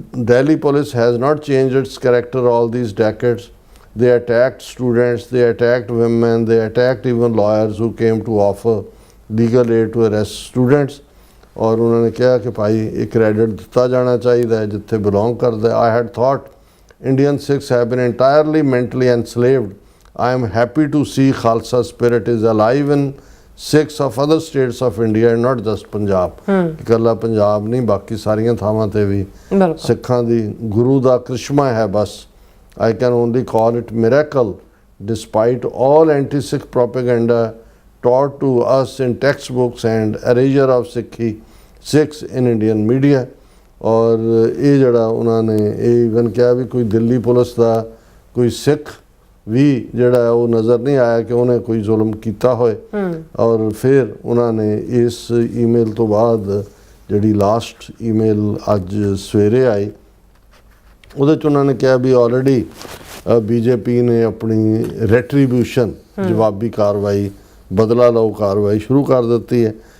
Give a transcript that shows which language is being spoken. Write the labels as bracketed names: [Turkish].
[English] Delhi police has not changed its character all these decades. They attacked students, they attacked women, they attacked even lawyers who came to offer legal aid to arrest students। [Punjabi] ਔਰ ਉਹਨਾਂ ਨੇ ਕਿਹਾ ਕਿ ਭਾਈ ਇਹ credit ਦਿੱਤਾ ਜਾਣਾ ਚਾਹੀਦਾ ਹੈ ਜਿੱਥੇ ਬਿਲੋਂਗ ਕਰਦਾ। [English] I had thought Indian Sikhs have been entirely mentally enslaved. I am happy to see Khalsa spirit is alive in Sikhs of other states of India and not just Punjab। [Punjabi] ਇਕੱਲਾ ਪੰਜਾਬ ਨਹੀਂ ਬਾਕੀ ਸਾਰੀਆਂ ਥਾਵਾਂ ਤੇ ਵੀ ਸਿੱਖਾਂ ਦੀ ਗੁਰੂ ਦਾ ਕ੍ਰਿਸ਼ਮਾ ਹੈ ਬਸ। [English] I can only call it miracle despite all anti-Sikh propaganda taught to us in textbooks and erasure of Sikhs in Indian media। [Punjabi] ਔਰ ਇਹ ਜਿਹੜਾ ਉਹਨਾਂ ਨੇ ਇਹ ਇਵਨ ਕਿਹਾ ਵੀ ਕੋਈ ਦਿੱਲੀ ਪੁਲਿਸ ਦਾ ਕੋਈ ਸਿੱਖ ਵੀ ਜਿਹੜਾ ਉਹ ਨਜ਼ਰ ਨਹੀਂ ਆਇਆ ਕਿ ਉਹਨੇ ਕੋਈ ਜ਼ੁਲਮ ਕੀਤਾ ਹੋਏ। ਔਰ ਫਿਰ ਉਹਨਾਂ ਨੇ ਇਸ ਈਮੇਲ ਤੋਂ ਬਾਅਦ ਜਿਹੜੀ ਲਾਸਟ ਈਮੇਲ ਅੱਜ ਸਵੇਰੇ ਆਈ ਉਹਦੇ 'ਚ ਉਹਨਾਂ ਨੇ ਕਿਹਾ ਵੀ ਆਲਰੇਡੀ BJP ਨੇ ਆਪਣੀ ਰੈਟਰੀਬਿਊਸ਼ਨ ਜਵਾਬੀ ਕਾਰਵਾਈ ਬਦਲਾ ਲਓ ਕਾਰਵਾਈ ਸ਼ੁਰੂ ਕਰ ਦਿੱਤੀ ਹੈ।